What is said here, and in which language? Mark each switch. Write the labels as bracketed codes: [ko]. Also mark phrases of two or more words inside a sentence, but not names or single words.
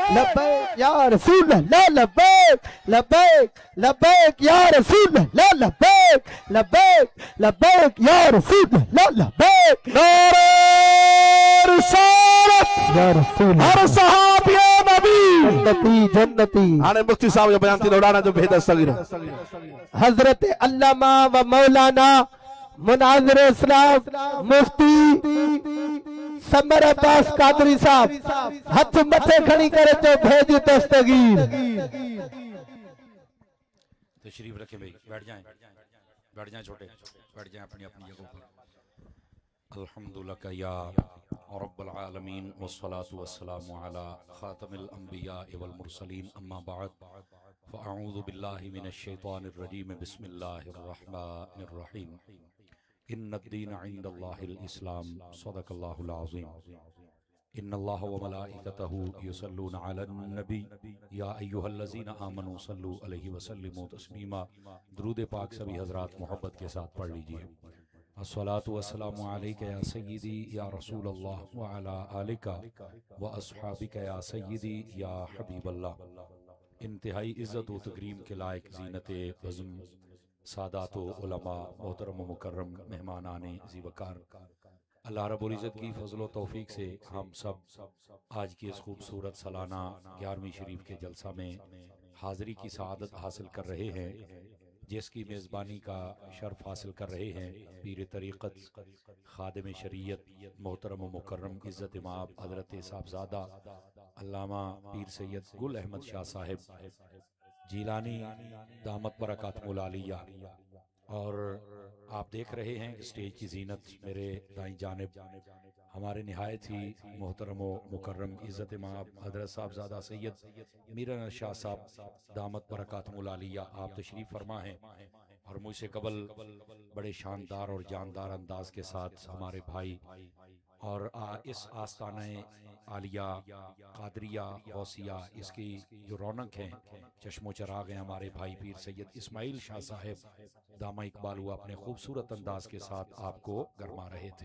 [ar] لبيك يا رسول الله لبيك لبيك لبيك يا رسول الله لبيك لبيك لبيك يا رسول الله لبيك [ur] نعرۂ رسالت [ar] يا رسول [ur] ہر صحابی نبی جنتی جنتی [sd] हाणे मुफ्ती साहब जो बयान थी उड़ाना जो भेद सगीर हजरत अल्लामा व मौलाना मुनाज़िर इस्लाम मुफ्ती समर अब्बास कादरी साहब हथ मथे खड़ी करे तो भेज दस्तगीर [ur] تشریف رکھے بھائی بیٹھ جائیں چھوٹے بیٹھ جائیں اپنی اپنی جگہ پر [ar] الحمد لله يا رب العالمين والصلاة والسلام على خاتم الأنبياء والمرسلين أما بعد فأعوذ بالله من الشيطان الرجيم بسم الله الرحمن الرحيم إن الدين عند الله الإسلام صدق الله العظيم إن الله و ملائكته يصلون على النبي يا أيها الذين آمنوا صلوا عليه وسلموا تسليما [ur] درود پاک سبھی حضرات محبت کے ساتھ پڑھ لیجیے [ar] الصلاة والسلام عليك يا سيدي يا رسول الله وعلى آلك وأصحابك يا سيدي يا حبيب الله [ur] انتہائی عزت و تکریم کے لائق زینت بزم سادات و علما محترم مکرم مہمانانِ ذی وقار اللہ رب العزت کی فضل و توفیق سے ہم سب آج کی اس خوبصورت سالانہ 11ویں شریف کے جلسہ میں حاضری کی سعادت حاصل کر رہے ہیں، جس کی میزبانی کا شرف حاصل کر رہے ہیں پیر طریقت خادم شریعت محترم و مکرم عزت امام حضرت صاحبزادہ علامہ پیر سید گل احمد شاہ صاحب جیلانی [ar] دامت بركاته العالية. [ur] اور آپ دیکھ رہے ہیں اسٹیج کی زینت میرے دائیں جانب ہمارے نہایت ہی محترم و مکرم عزت امام حضرت صاحبزادہ سید میران شاہ صاحب [ar] دامت بركاته العالية [ur] آپ تشریف فرما ہیں اور مجھ سے قبل بڑے شاندار اور جاندار انداز کے ساتھ ہمارے بھائی اور اس آستانہ عالیہ قادریہ غوثیہ اس کی جو رونق ہے چشم و چراغ ہیں ہمارے بھائی پیر سید اسماعیل شاہ صاحب دامہ اقبالہ اپنے خوبصورت انداز کے ساتھ آپ کو گرما رہے تھے.